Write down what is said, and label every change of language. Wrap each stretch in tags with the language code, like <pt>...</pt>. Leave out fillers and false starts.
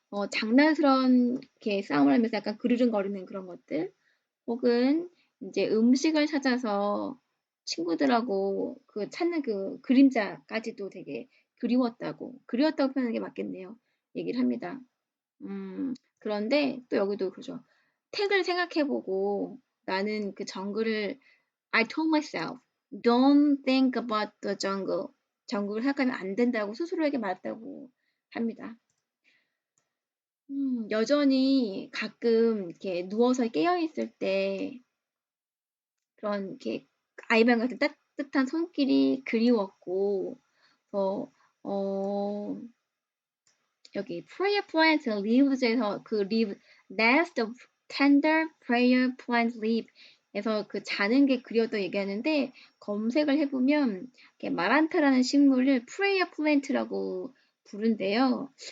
<ko>장난스러운 이렇게 싸움을 하면서 약간 그르릉거리는 그런 것들 혹은 이제 음식을 찾아서 친구들하고 그 찾는 그 그림자까지도 되게 그리웠다고 표현하는 게 맞겠네요. 얘기를 합니다. 그런데 또 여기도 그죠. 택을 생각해보고 나는 그 정글을</ko> <en>I told myself, don't think about the jungle.</en> <ko>정글을 생각하면 안 된다고 스스로에게 말했다고 합니다. 여전히 가끔 이렇게 누워서 깨어 있을 때 그런 이렇게 아이방 같은 따뜻한 손길이 그리웠고, 어, 어, 여기 prayer plant leaves에서 그</ko> <en>leave nest of tender prayer plant leaf</en> <ko>에서 그 자는 게 그리웠다고 얘기하는데 검색을 해보면 마란타라는 식물을 prayer plant라고 부른대요.</ko>